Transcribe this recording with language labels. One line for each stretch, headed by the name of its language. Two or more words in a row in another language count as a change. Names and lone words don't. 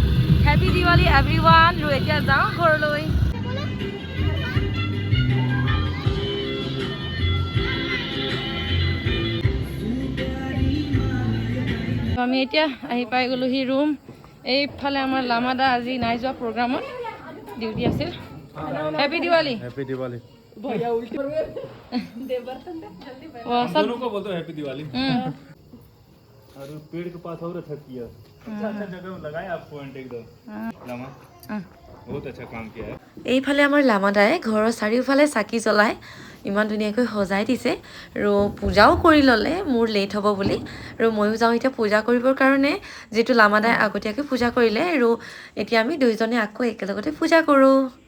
English: Happy Diwali everyone.
Assamese: আৰু এতিয়া যাওঁ ঘৰলৈ। আমি এতিয়া আহি পাই গ'লোহি ৰুম। এইফালে আমাৰ লামাদা আজি নাই যোৱা প্ৰগ্ৰামত, ডিউটি আছিল।
English: Happy Diwali. Happy Diwali.
Hindi: भैया उल्टी वो सब दोनों को बोलते
English: Happy Diwali.
Hindi: और पेड़ के पास और अच्छा किया, अच्छा जगह लगाया आप पॉइंट एकदम लामा, बहुत अच्छा काम किया है।
Assamese: এইফালে আমাৰ লামাদাই ঘৰৰ চাৰিওফালে চাকি জ্বলাই ইমান ধুনীয়াকৈ সজাই দিছে আৰু পূজাও কৰি ল'লে মোৰ লেট হ'ব বুলি। আৰু ময়ো যাওঁ এতিয়া পূজা কৰিবৰ কাৰণে, যিটো লামাদাই আগতীয়াকৈ পূজা কৰিলে। আৰু এতিয়া আমি দুইজনে আকৌ একেলগতে পূজা কৰোঁ।